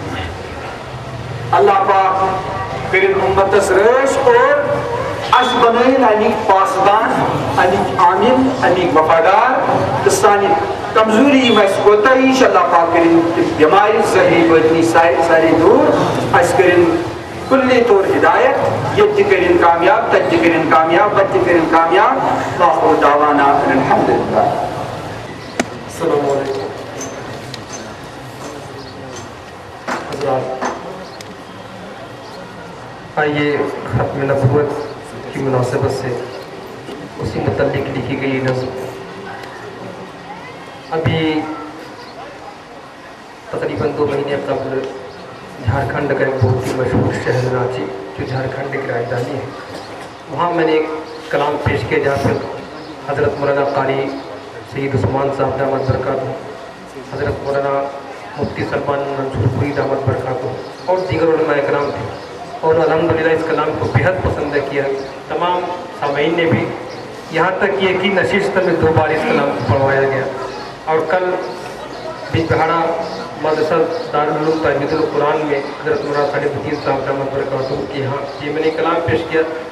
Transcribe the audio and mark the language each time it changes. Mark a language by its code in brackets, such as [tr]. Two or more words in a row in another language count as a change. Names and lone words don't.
[ks] اللہ پاک کٔرِنۍ اُمتس رٲچھ اور اسہِ بنٲیِن امیِکۍ پاسبان امیِکۍ عامل امیِکۍ وفادار تہٕ سانہِ کمزوری یِم اسہِ کوتاہی چھِ اللہ پاک کٔرِنۍ تِم بٮ۪مارِ ظٲہری بٲطنی سارے دوٗر اسہِ کٔرِنۍ کُلہِ طور ہدایت ییٚتہِ تہِ کٔرِنۍ کامیاب تتہِ تہِ کٔرِنۍ کامیاب وتہِ تہِ کٔرِنۍ کامیاب [ar] آخر دعوانا الحمدللہ. السلام علیکم حضرات. [ur] آئیے ختم نبوت کی مناسبت سے اسی متعلق لکھی گئی نظم ابھی تقریباً 2 مہینے قبل جھارکھنڈ کا ایک بہت ہی مشہور شہر رانچی جو جھارکھنڈ کی راجدھانی ہے وہاں میں نے ایک کلام پیش کیا جہاں پر حضرت مولانا قاری سید عثمان صاحب [ar] دامت برکاتہ [ur] حضرت مولانا مفتی سلمان منصورپوری دامت برکاتہ اور دیگر علماء اکرام تھے، اور الحمدللہ اس کلام کو بےحد پسند کیا. تمام سامعین نے بھی، یہاں تک کہ ایک ہی نشست میں 2 بار اس کلام کو پڑھوایا گیا. اور کل بجبہاڑہ مدرسہ دارالعلوم تحمید القرآن میں حضرت مولانا خلیف الدین صاحب دامت برکاتہ کے یہاں یہ میں نے کلام پیش کیا.